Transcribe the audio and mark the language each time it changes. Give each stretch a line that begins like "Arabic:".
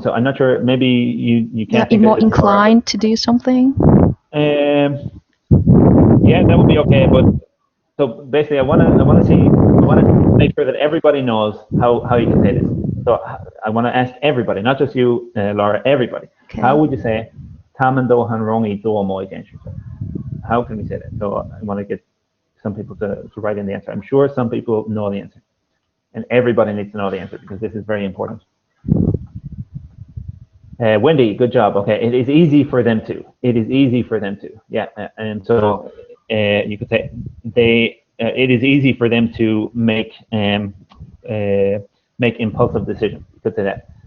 English: So I'm not sure. Maybe you can't. You're more inclined to do something. Yeah, that would be okay. But so basically, I want to make sure that everybody knows how you can say this. So I want to ask everybody, not just you, Laura, everybody. Okay. How would you say
Chinese: 他们都很容易做某一件事情?
English: How can we say that? So I want to get some people to write in the answer. I'm sure some people know the answer. And everybody needs to know the answer because this is very important. Wendy, good job. Okay, it is easy for them to. It is easy for them to. Yeah, and so you could say it is easy for them to make impulsive decisions. You could say that.